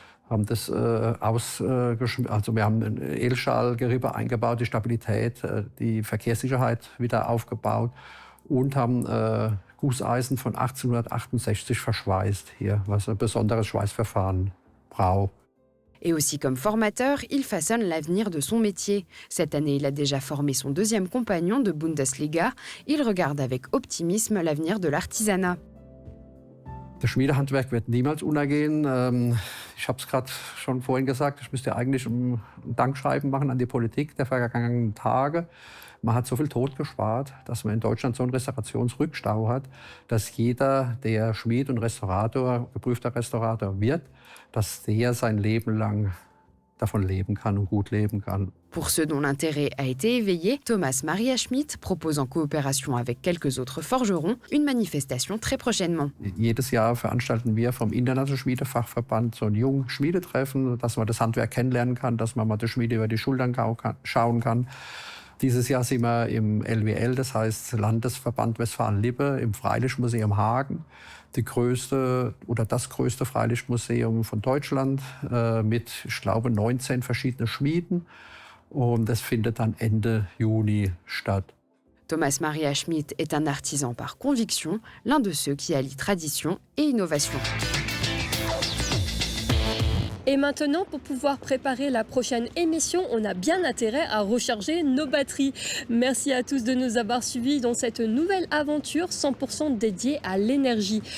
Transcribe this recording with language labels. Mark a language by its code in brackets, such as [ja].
[de] Haben das also wir haben ein Edelstahlgerippe eingebaut, die Stabilität, die Verkehrssicherheit wieder aufgebaut und haben Gusseisen von 1868 verschweißt hier, was ein besonderes Schweißverfahren braucht. [fr] Et aussi comme formateur, il façonne l'avenir de son métier. Cette année, il a déjà formé son deuxième compagnon de Bundesliga. Il regarde avec optimisme l'avenir de l'artisanat. [de] Das Schmiedehandwerk wird niemals untergehen. Ich habe es gerade schon vorhin gesagt, ich müsste eigentlich ein Dankschreiben machen an die Politik der vergangenen Tage. Man hat so viel Tod gespart, dass man in Deutschland so einen Restaurationsrückstau hat, dass jeder, der Schmied und Restaurator, geprüfter Restaurator wird, dass der sein Leben lang davon leben kann und gut leben kann. [fr] Pour ceux dont l'intérêt a été éveillé, Thomas Maria Schmidt propose en coopération avec quelques autres forgerons une manifestation très prochainement. [de] Jedes Jahr veranstalten wir vom Internationalen Schmiedefachverband so ein Jung-Schmiedetreffen, dass man das Handwerk kennenlernen kann, dass man mal der Schmiede über die Schultern schauen kann. Dieses Jahr sind wir im LWL, das heißt Landesverband Westfalen-Lippe, im Freilichtmuseum Hagen. Das größte Freilichtmuseum von Deutschland mit, ich glaube, 19 verschiedenen Schmieden. Und das findet dann Ende Juni statt. [fr] Thomas Maria Schmidt est un artisan par conviction, l'un de ceux qui allie tradition et innovation. Et maintenant, pour pouvoir préparer la prochaine émission, on a bien intérêt à recharger nos batteries. Merci à tous de nous avoir suivis dans cette nouvelle aventure 100% dédiée à l'énergie.